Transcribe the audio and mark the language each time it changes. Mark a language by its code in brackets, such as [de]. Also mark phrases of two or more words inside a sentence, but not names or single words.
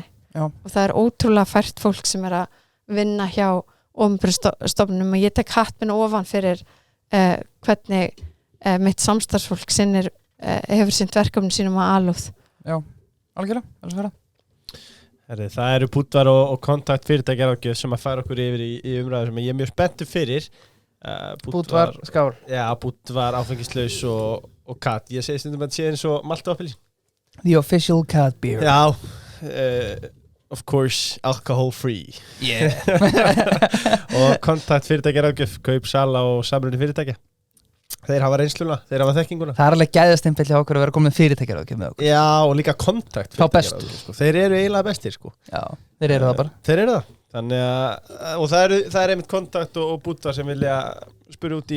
[is] Og það er ótrúlega fært fólk sem er að vinna hjá opinberum stofnunum og ég tek hatt minn ofan fyrir hvernig mitt samstarfsfólk sinnir hefur sinnt verkefni sínum að alúð. Já, algjörlega, alveg vera. Það eru Búdvar og kontakt fyrirtækjaráðgjöf sem að færa okkur yfir í umræðu sem ég er mjög spenntur fyrir. Búdvar skál. Já, Búdvar áfengislaus og kat. Ég segi stundum að þetta sé eins og malt og appelsín. [en] The official cat beer. Já, of course, alcohol free. Yeah. [is] Og kontakt fyrirtækjaráðgjöf, kaup, sala og samruni fyrirtækja. Þeir hafa reynsluna, þeir hafa þekkinguna. Það er alveg gæðastimpill hjá okkur að vera komin fyrirtækjaráðgjöf með okkur. Já, og líka kontakt fyrirtækjaráðgjöf. Sko. Þeir eru eiginlega bestir, sko. Já, þeir eru það bara. Þeir eru það. Þannig að, og það er einmitt kontakt og Búdvar sem vilja spyrja út í...